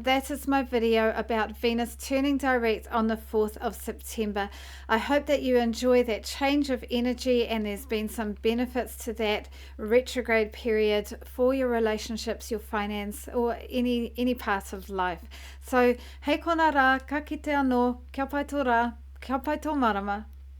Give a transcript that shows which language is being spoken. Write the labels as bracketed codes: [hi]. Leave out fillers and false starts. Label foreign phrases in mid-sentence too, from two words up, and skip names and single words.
[en] That is my video about Venus turning direct on the 4th of September. I hope that you enjoy that change of energy, and there's been some benefits to that retrograde period for your relationships, your finance, or any part of life. So, [mi] hei kona rā, ka kite anō, kia pai tō rā, kia pai tō marama.